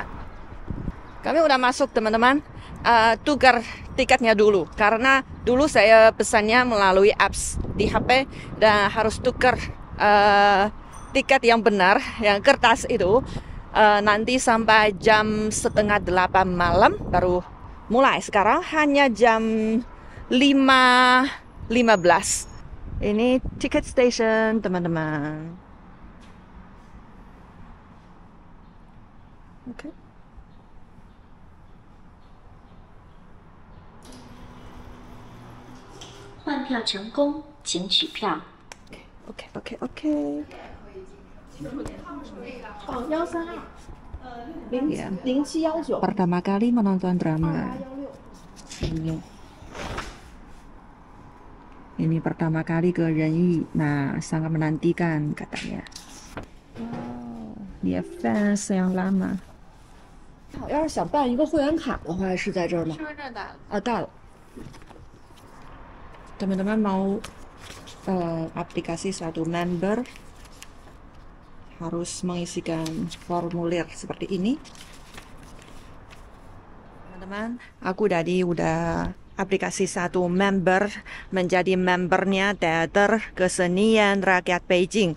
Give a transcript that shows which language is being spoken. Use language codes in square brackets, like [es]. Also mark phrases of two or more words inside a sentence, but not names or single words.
[id] Kami udah masuk, teman-teman. Tukar tiketnya dulu, karena dulu saya pesannya melalui apps di HP dan harus tukar tiket yang benar, yang kertas itu nanti sampai jam 7:30 malam baru mulai. Sekarang hanya jam 5:15. Ini [en] ticket station, [id] teman-teman. Oke. [zh] 换票成功，请取票。 OK。哦，132， [id] Ya. [zh] 0719。 [id] Pertama kali menonton drama. Ini pertama kali ke Renyi. Nah, sangat menantikan katanya. Wow, dia fans yang lama. [zh] 要是想办一个会员卡的话，是在这儿吗？身份证打了。啊，到了。 [id] Teman-teman mau aplikasi satu member, harus mengisikan formulir seperti ini. Teman-teman, aku tadi udah aplikasi satu member, menjadi membernya Teater Kesenian Rakyat Beijing.